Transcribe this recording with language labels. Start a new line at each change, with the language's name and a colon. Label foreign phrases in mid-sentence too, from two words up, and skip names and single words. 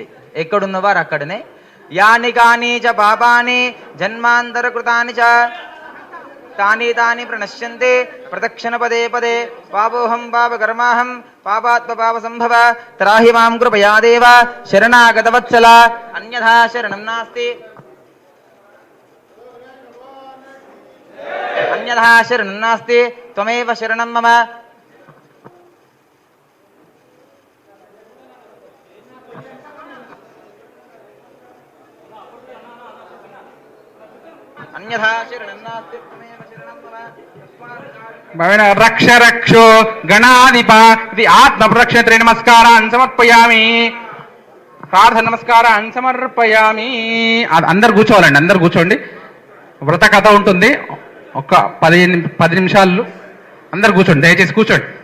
Telugu: ఎక్కడున్న వారు అక్కడనే.
Sanskrit: యాని కాని చ పాపాని జన్మాంతరకృతాని చ తాని తాని ప్రణశ్యంతే ప్రదక్షిణ పదే పదే పాపోహం పాపకర్మాహం పాపాత్మ పాప సంభవ త్రాహి మాం కృపయా దేవ శరణాగతవత్సల అన్యథా శరణం నాస్తి అన్యథా శరణం నాస్తి త్వమేవ శరణం మమ. అన్యథా శరణం నాస్తి త్వమేవ శరణం మమ. రక్ష రక్షో గణాధిప
Telugu: ఇది ఆత్మ ప్రదక్షిణ నమస్కారాన్ని సమర్పయామి. ప్రార్థన నమస్కారాన్ని సమర్పయామి. అందరు కూర్చోవాలండి, అందరు కూర్చోండి. వ్రత కథ ఉంటుంది, ఒక 10 నిమిషాలు అందరు కూర్చోండి, దయచేసి కూర్చోండి.